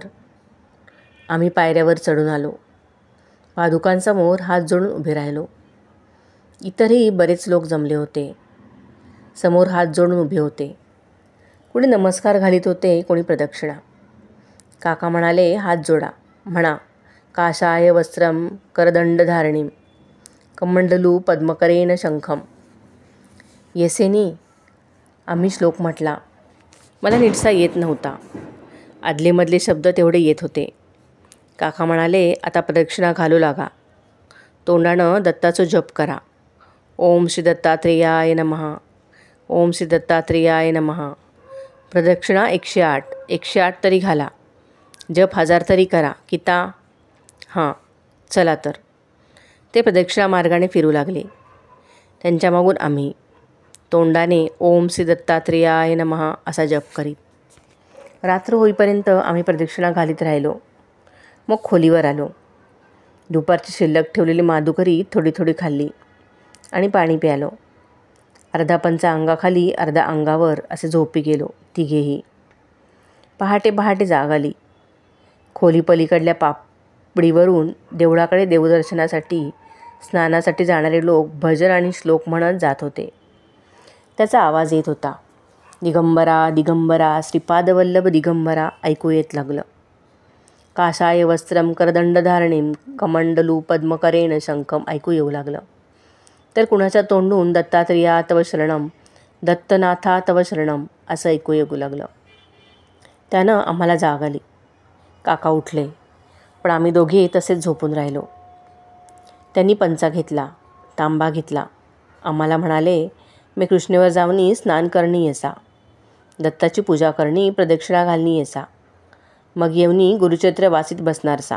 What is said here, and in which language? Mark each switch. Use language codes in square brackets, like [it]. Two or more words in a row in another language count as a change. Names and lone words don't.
[mr] आम्ही पायऱ्यावर चढून आलो. पादुकांसमोर हात जोडून उभे राहिलो. इतरही बरेच लोक जमले होते. समोर हात जोडून उभे होते. कुणी नमस्कार घालीत होते, कोणी प्रदक्षिणा. काका म्हणाले, हात जोडा. म्हणा, [sa] काषाय वस्त्रम करदंडधारणीम कमंडलू पद्मकरेण शंखम. येसेनी. [mr] आम्ही श्लोक म्हटला. मला नीटसा येत नव्हता. आदलेमधले शब्द तेवढे येत होते. काका म्हणाले, आता प्रदक्षिणा घालू लागा. तोंडानं दत्ताचं जप करा. [sa] ओम श्री दत्तात्रेयाय नमः. ओम श्री दत्तात्रेयाय नमः. [mr] प्रदक्षिणा 108. 108 तरी घाला. जप 1000 तरी करा. किता? हां, चला तर. ते प्रदक्षिणा मार्गाने फिरू लागले. त्यांच्या मागून आम्ही तोंडाने [sa] ओम श्री दत्तात्रेयाय नमः [mr] असा जप करीत. रात्र होईपर्यंत आम्ही प्रदक्षिणा घालीत राहिलो. मग खोलीवर आलो. दुपारची शिल्लक ठेवलेली माधुकरी थोडी थोडी खाल्ली आणि पाणी प्यालो. अर्धा पंचा अंगाखाली, अर्धा अंगावर असे झोपी गेलो तिघेही. पहाटे पहाटे जाग आली. खोली पलीकडल्या पापडीवरून देवळाकडे देवदर्शनासाठी, स्नानासाठी जाणारे लोक भजन आणि श्लोक म्हणत जात होते. त्याचा आवाज येत होता. दिगंबरा दिगंबरा श्रीपादवल्लभ दिगंबरा ऐकू येत लागलं. [sa] काषाय वस्त्रम करदंडधारणीम कमंडलू पद्मकरेण शंखम [mr] ऐकू येऊ लागलं. तर कुणाच्या तोंडून [sa] दत्तात्रेया तव शरणम, दत्तनाथा तव शरणम [mr] असं ऐकू येऊ लागलं. त्यानं आम्हाला जाग आली. काका उठले, पण आम्ही दोघे तसेच झोपून राहिलो. त्यांनी पंचा घेतला, तांबा घेतला. आम्हाला म्हणाले, मी कृष्णेवर जाऊनी स्नान करणी येसा, दत्ताची पूजा करणी, प्रदक्षिणा घालणी येसा, मग येऊनी गुरुचरित्र वाचित बसणारसा.